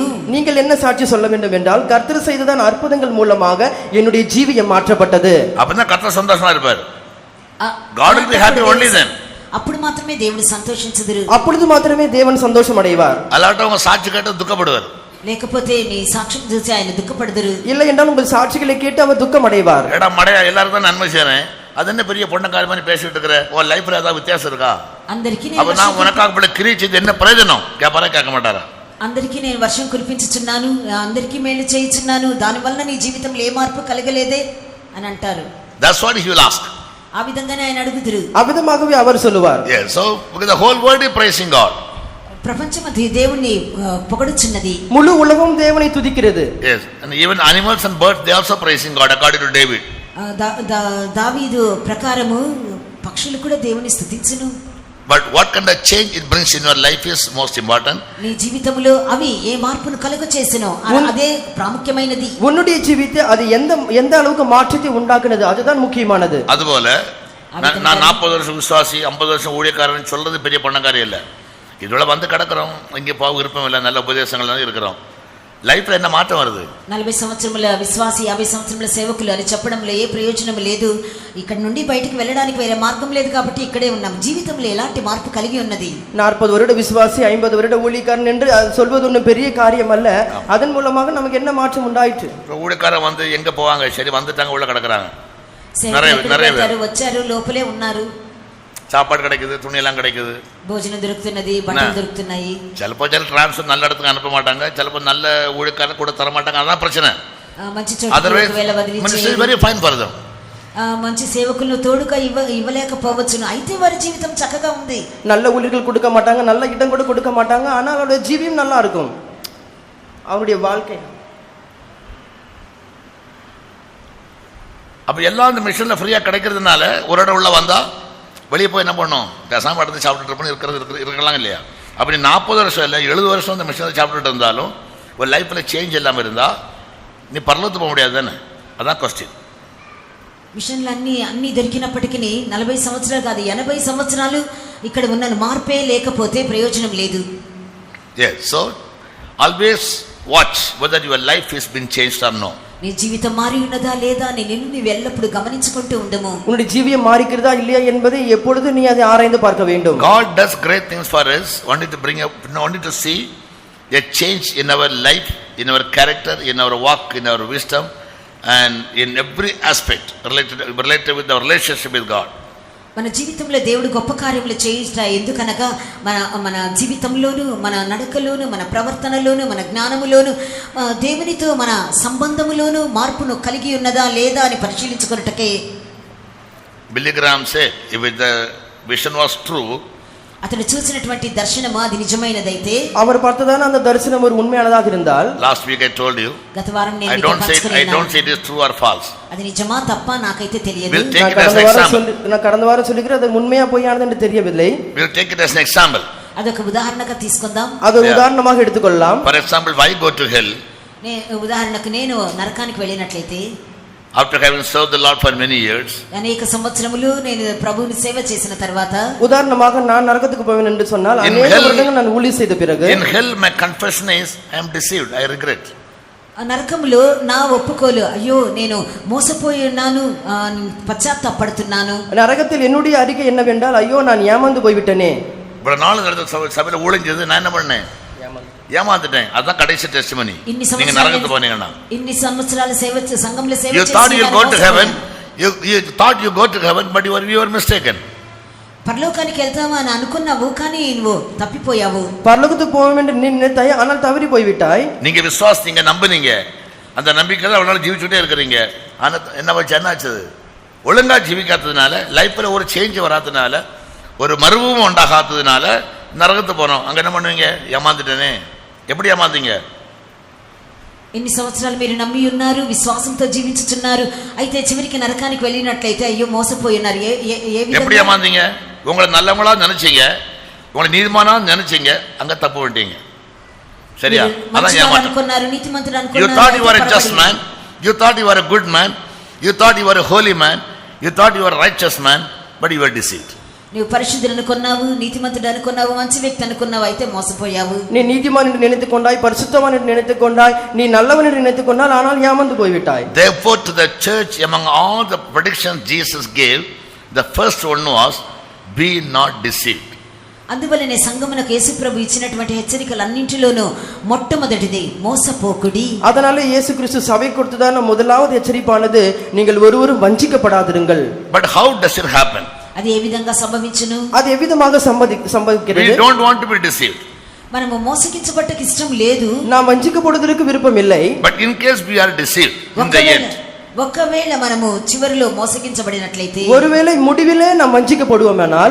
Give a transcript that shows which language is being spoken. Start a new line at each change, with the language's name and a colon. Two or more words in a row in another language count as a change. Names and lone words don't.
Tamil: நீங்கள் என்ன சாட்சி சொல்ல வேண்டும் என்றால் கர்த்தர் செய்ததான அற்புதங்கள் மூலமாக என்னுடைய ஜீவியம் மாற்றப்பட்டது. அப்பதான் கர்த்தர் சந்தோஷமா இருப்பார்.
English: God will be happy only then.
Telugu: అప్పుడు మాత్రమే దేవుడు సంతోషించుదురు.
Tamil: அப்பொழுது மாத்திரமே தேவன் சந்தோஷம் அடைவார். அல்லாட்டவங்க சாட்சி கேட்டு துக்கப்படுவார்.
Telugu: లేకపోతే నీ సాక్ష్యం చూసి ఆయన దుఃఖపడదురు.
Tamil: இல்லை என்றால் உங்கள் சாட்சிகளை கேட்டு அவர் துக்கம் அடைவார். ஏடா மடையா எல்லாரும் தான் நன்மை செய்றேன், அது என்ன பெரிய பொண்ணக்கார மாதிரி பேசிட்டு இருக்கிற, உன் லைஃப்ல ஏதாவது வித்தியாசம் இருக்கா?
Telugu: అందరికీ
Tamil: அப்ப நான் உனக்காக பல கிரியை செய்து என்ன பிரயோஜனம் கேட்பாரா கேட்க மாட்டாரா?
Telugu: అందరికీ నేను వర్షం కురిపించుచున్నాను, అందరికీ మేలు చేయించున్నాను, దానివల్ల నీ జీవితంలో ఏ మార్పు కలగలేదే అని అంటారు.
English: That's what he will ask.
Telugu: ఆ విధంగానే ఆయన అడుగుదురు.
Tamil: அவ்விதமாகவே அவர் சொல்லுவார்.
English: Yes, so because the whole world is praising God.
Telugu: ప్రపంచమంతా దేవుణ్ణి పొగడుచున్నది.
Tamil: முழு உலகம் தேவனை துதிக்கிறது.
English: Yes, and even animals and birds they also praising God according to David.
Telugu: దావీదు ప్రకారము పక్షులు కూడా దేవుని స్తుతించును.
English: But what kind of change it brings in your life is most important.
Telugu: నీ జీవితంలో అవి ఏ మార్పును కలుగచేసెనో అదే ప్రాముఖ్యమైనది.
Tamil: உன்னுடைய ஜீவித்தை அது எந்த அளவுக்கு மாற்றத்தை உண்டாக்குனது அதுதான் முக்கியமானது. அதுபோல நான் 40 வருஷம் விசுவாசி 50 வருஷம் ஊழியக்காரன் சொல்றது பெரிய பணக்காரி இல்ல. இதோட வந்து கிடக்கிறோம், இங்கே போக விருப்பம் இல்லை, நல்ல உபதேசங்கள் தான் இருக்கிறோம். லைஃப்ல என்ன மாற்றம் வருது?
Telugu: 40 సంవత్సరముల విశ్వాసి 50 సంవత్సరముల సేవకులు అని చెప్పడంలో ఏ ప్రయోజనం లేదు. ఇక్కడ నుండి బయటికి వెళ్ళడానికి వేరే మార్గం లేదు కాబట్టి ఇక్కడే ఉన్నాం. జీవితంలో ఎలాంటి మార్పు కలిగి ఉన్నది? 40
Tamil: வருட விசுவாசி 50 வருட ஊழியக்காரன் என்று சொல்வது ஒன்றும் பெரிய காரியம் அல்ல. அதன் மூலமாக நமக்கு என்ன மாற்றம் உண்டாயிற்று? ஊழியக்காரன் வந்து எங்க போவாங்க? சரி வந்துட்டாங்க, உள்ள கிடக்குறாங்க,
Telugu: நிறைய వచ్చారు, లోపలే ఉన్నారు.
Tamil: சாப்பாடு கிடைக்குது, துணி எல்லாம் கிடைக்குது,
Telugu: భోజనం దొరుకుతున్నది, బట్టలు దొరుకుతున్నాయి.
Tamil: சிலப்போ டிரான்ஸ்ஃபர் நல்ல இடத்துக்கு அனுப்ப மாட்டாங்க, சிலப்போ நல்ல ஊழியக்காரன் கூட தர மாட்டாங்க. அதான் பிரச்சனை.
Telugu: మంచి చోటుకు వేళ వదిలించి
English: very fine for them.
Telugu: మంచి సేవకులను తోడుగా ఇవ్వలేకపోవచ్చును, అయితే వారి జీవితం చక్కగా ఉంది.
Tamil: நல்ல ஊழியர்கள் கொடுக்க மாட்டாங்க, நல்ல இடம் கூட கொடுக்க மாட்டாங்க, ஆனால் அவருடைய ஜீவியம் நல்லா இருக்கும். அவருடைய வாழ்க்கை அப்ப எல்லாம் அந்த
English: mission free
Tamil: கிடைக்கிறதுனால ஒரு இடம் உள்ள வந்தா வெளியே போய் என்ன பண்ணணும்? பேசாம எடுத்து சாப்பிட்டுட்டு இருப்போம் இருக்கலாம் இல்லையா? அப்படி 40 வருஷம் இல்லை 70 வருஷம் அந்த மிஷனை சாப்பிட்டுட்டு இருந்தாலும் ஒரு
English: life change
Tamil: இல்லாமல் இருந்தா நீ பரலோகத்துக்கு போக முடியாது தானே? அதான் கொஸ்டின்.
Telugu: మిషన్లు అన్ని దొరికినప్పటికీ 40 సంవత్సరాలు కాదు 80 సంవత్సరాలు ఇక్కడ ఉన్న మార్పే లేకపోతే ప్రయోజనం లేదు.
English: Yes, so always watch whether your life has been changed or no.
Telugu: నీ జీవితం మారి ఉన్నదా లేదా అని నిన్ను ఎల్లప్పుడూ గమనించుకుంటూ ఉండము.
Tamil: உன்னுடைய ஜீவியம் மாறிக்கிறதா இல்லையா என்பதை எப்பொழுது நீ அதை ஆராய்ந்து பார்க்க வேண்டும்.
English: God does great things for us, only to see a change in our life, in our character, in our walk, in our wisdom, and in every aspect related with our relationship with God.
Telugu: మన జీవితంలో దేవుడు గొప్ప కార్యములు చేయిస్తా. ఎందుకనగా మన జీవితంలోను, మన నడకలోను, మన ప్రవర్తనలోను, మన జ్ఞానములోను, దేవునితో మన సంబంధములోను మార్పును కలిగి ఉన్నదా లేదా అని పరిశీలించుకొనుటకే.
English: Billy Graham said, if the vision was true,
Telugu: అతడు చూసినటువంటి దర్శనము అది నిజమైనదైతే,
Tamil: அவர் பார்த்ததான அந்த தரிசனம் ஒரு உண்மையானதாக இருந்தால்,
English: last week I told you,
Telugu: గత వారం నేను
English: I don't say it is true or false.
Telugu: అది నిజమా తప్ప నాకైతే తెలియదు.
English: We'll take it as an example.
Tamil: நான் கடந்த வாரம் சொல்லிக்கிறேன் அது உண்மையா பொய்யானது என்று தெரியவில்லை.
English: We'll take it as an example.
Telugu: అదొక ఉదాహరణగా తీసుకుందాం.
Tamil: அது ஒரு உதாரணமாக எடுத்துக்கொள்ளலாம்.
English: For example, why go to hell?
Telugu: ఉదాహరణకు నేను నరకానికి వెళ్ళినట్లయితే,
English: after having served the Lord for many years,
Telugu: అనేక సంవత్సరములు నేను ప్రభువుని సేవ చేసిన తర్వాత,
Tamil: உதாரணமாக நான் நரகத்துக்கு போவேன் என்று சொன்னால் அநேக வருடங்கள் நான் ஊழியம் செய்த பிறகு,
English: in hell my confession is I am deceived, I regret.
Telugu: నరకములో నా ఒప్పుకోలు, అయ్యో నేను మోసపోయి ఉన్నాను, పశ్చాత్తాపడుతున్నాను.
Tamil: நரகத்தில் என்னுடைய அறிக்கை என்னவென்றால், ஐயோ நான் ஏமாந்து போய்விட்டனே. இவ்வளவு நாள் நடந்த சபையில ஊழியது நான் என்ன பண்ணேன்? ஏமாந்துட்டேன். அதான் கடைசி டெஸ்டிமனி. நீங்க நரகத்துக்கு போனீங்கன்னா,
Telugu: ఇన్ని సంవత్సరాల సేవ సంఘంలో సేవ
English: you thought you go to heaven, you thought you go to heaven, but you were mistaken.
Telugu: పరలోకానికి వెళ్తావా అని అనుకున్నావు, కానీ నువ్వు తప్పిపోయావు.
Tamil: பரலோகத்துக்கு போவோம் என்று நீ நினைத்தாய், ஆனால் தவறி போய்விட்டாய். நீங்க விசுவாசிங்க, நம்புனீங்க, அந்த நம்பிக்கையில அவ்வளவு ஜீவிச்சுட்டே இருக்கிறீங்க. ஆனா என்ன வச்சு என்னாச்சு? ஒழுங்கா ஜீவிக்காததுனால, லைஃப்ல ஒரு சேஞ்ச் வராததுனால, ஒரு மறுபூம் உண்டாகாததுனால நரகத்துக்கு போனோம். அங்க என்ன பண்ணுவீங்க? ஏமாந்துட்டேனே. எப்படி ஏமாந்தீங்க?
Telugu: ఎన్ని సంవత్సరాలు మీరు నమ్మి ఉన్నారు, విశ్వాసంతో జీవించుతున్నారు, అయితే చివరికి నరకానికి వెళ్ళినట్లయితే అయ్యో మోసపోయి ఉన్నారు.
Tamil: எப்படி ஏமாந்தீங்க? உங்களை நல்லவங்களா நினைச்சீங்க, உங்களை நீதிமானா நினைச்சீங்க, அங்க தப்பு பண்ணிட்டீங்க. சரியா?
Telugu: మీరు
Tamil: அதான்
Telugu: మంచివాడు
Tamil: ஏமாற்றம்.
Telugu: అనుకున్నారు, నీతిమంతుడు
English: You
Telugu: అనుకున్నారు,
English: thought you
Telugu: అయితే
English: were a just
Telugu: పొరపడి.
English: man, you thought you were a good man, you thought you were a holy man, you thought you were a righteous man, but you were deceived.
Telugu: నువ్వు పరిశుద్ధుడు అనుకున్నావు, నీతిమంతుడు అనుకున్నావు, మంచి వ్యక్తి అనుకున్నావు, అయితే మోసపోయావు.
Tamil: நீ நீதிமான் என்று நினைத்துக் கொண்டாய், பரிசுத்தவான் என்று நினைத்துக் கொண்டாய், நீ நல்லவன் என்று நினைத்துக் கொண்டால், ஆனால் ஏமாந்து போய்விட்டாய்.
English: Therefore to the church, among all the predictions Jesus gave, the first one was, be not deceived.
Telugu: అందువల్లనే సంఘమునకు యేసుప్రభు ఇచ్చినటువంటి హెచ్చరికలన్నింటిలోనూ మొట్టమొదటిది మోసపోకుడి.
Tamil: அதனால இயேசு கிறிஸ்து சபை கொடுத்ததான முதலாவது எச்சரிப்பானது, நீங்கள் ஒருவரும் வஞ்சிக்கப்படாதிருங்கள்.
English: But how does it happen?
Telugu: అది ఏ విధంగా సంభవించును?
Tamil: அது எவ்விதமாக சம்பவிக்கிறது?
English: We don't want to be deceived.
Telugu: మనము మోసగించబట్టకు ఇష్టం లేదు.
Tamil: நாம் வஞ்சிக்கப்படுவதற்கு விருப்பம் இல்லை.
English: But in case we are deceived in the end,
Telugu: ఒకవేళ మనము చివరిలో మోసగించబడినట్లయితే,
Tamil: ஒருவேளை முடிவிலே நாம் வஞ்சிக்கப்படுவோமானால்,